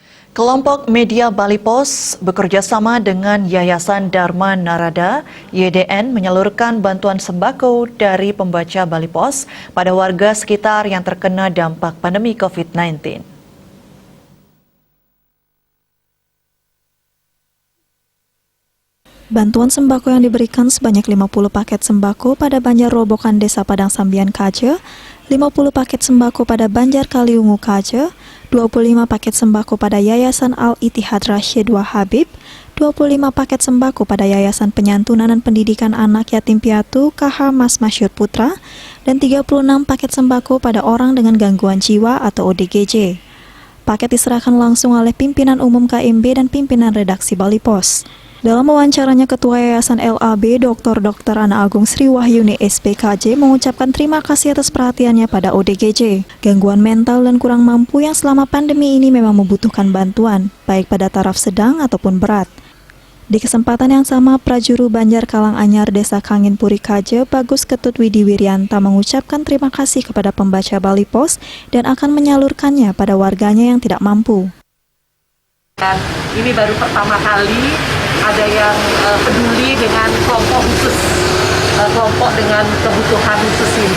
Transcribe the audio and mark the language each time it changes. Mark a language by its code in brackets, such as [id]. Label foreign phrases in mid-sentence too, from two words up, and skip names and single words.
[id] Kelompok Media Bali Pos bekerja sama dengan Yayasan Dharma Narada (YDN) menyalurkan bantuan sembako dari pembaca Bali Pos pada warga sekitar yang terkena dampak pandemi COVID-19. Bantuan sembako yang diberikan sebanyak 50 paket sembako pada Banjar Robokan Desa Padang Sambian Kaje, 50 paket sembako pada Banjar Kaliungu Kaje, 25 paket sembako pada Yayasan Al-Ittihad Rasyid Wahabib, 25 paket sembako pada Yayasan Penyantunan dan Pendidikan Anak Yatim Piatu KH Mas Masyur Putra, dan 36 paket sembako pada orang dengan gangguan jiwa atau ODGJ. Paket diserahkan langsung oleh pimpinan umum KMB dan pimpinan redaksi Bali Pos. Dalam wawancaranya, Ketua Yayasan LAB Dr. Ana Agung Sri Wahyuni SPKJ mengucapkan terima kasih atas perhatiannya pada ODGJ, gangguan mental dan kurang mampu yang selama pandemi ini memang membutuhkan bantuan, baik pada taraf sedang ataupun berat. Di kesempatan yang sama, Prajuru Banjar Kalanganyar Desa Kangin Puri Kaje, Bagus Ketut Widi Wiryanta mengucapkan terima kasih kepada pembaca Bali Pos dan akan menyalurkannya pada warganya yang tidak mampu. Dan ini baru pertama kali ada yang peduli dengan kelompok khusus, kelompok dengan kebutuhan khusus ini.